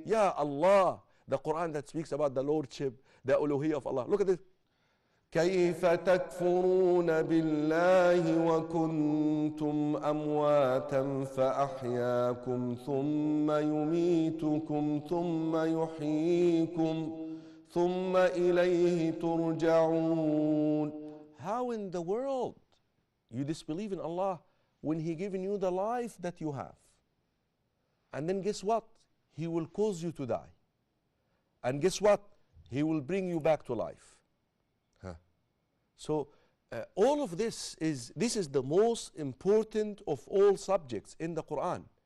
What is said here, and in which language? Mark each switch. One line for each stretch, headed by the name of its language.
English: Ya Allah, the Quran that speaks about the Lordship, the Uluhiyyah of Allah. Look at this.
Arabic: كيف تكفرون بالله وكنتم أمواتا فأحياكم ثم يميتكم ثم يحييكم ثم إليه ترجعون.
English: How in the world you disbelieve in Allah when He given you the life that you have? And then guess what? He will cause you to die. And guess what? He will bring you back to life. So all of this is the most important of all subjects in the Quran.